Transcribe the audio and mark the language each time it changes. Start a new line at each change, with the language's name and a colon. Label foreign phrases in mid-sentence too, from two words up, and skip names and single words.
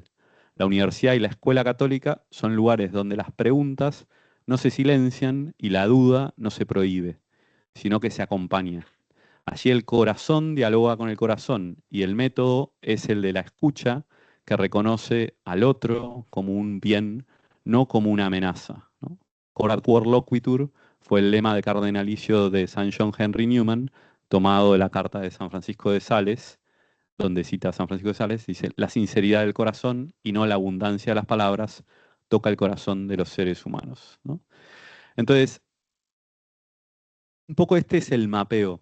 Spanish: La universidad y la escuela católica son lugares donde las preguntas no se silencian y la duda no se prohíbe, sino que se acompaña. Allí el corazón dialoga con el corazón y el método es el de la escucha que reconoce al otro como un bien, no como una amenaza, ¿no?
Latin: Corat quod loquitur
Spanish: fue el lema de cardenalicio de San John Henry Newman, tomado de la carta de San Francisco de Sales, donde cita a San Francisco de Sales, dice, la sinceridad del corazón y no la abundancia de las palabras toca el corazón de los seres humanos, ¿no? Entonces, un poco este es el mapeo.